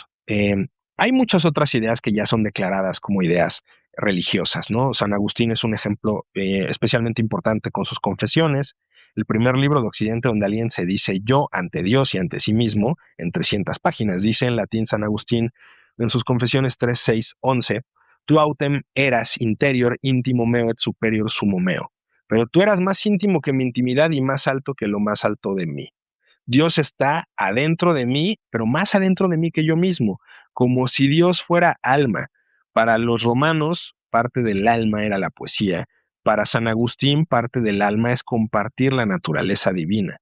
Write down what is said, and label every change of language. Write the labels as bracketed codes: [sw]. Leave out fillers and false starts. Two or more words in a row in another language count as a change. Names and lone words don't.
[es] Hay muchas otras ideas que ya son declaradas como ideas religiosas, ¿no? San Agustín es un ejemplo especialmente importante con sus confesiones. El primer libro de Occidente donde alguien se dice yo ante Dios y ante sí mismo en 300 páginas. Dice en latín San Agustín en sus confesiones 3, 6, 11, [la] tu autem eras interior intimo meo et superior sumo meo. [es] Pero tú eras más íntimo que mi intimidad y más alto que lo más alto de mí. Dios está adentro de mí, pero más adentro de mí que yo mismo, como si Dios fuera alma. Para los romanos, parte del alma era la poesía. Para San Agustín, parte del alma es compartir la naturaleza divina.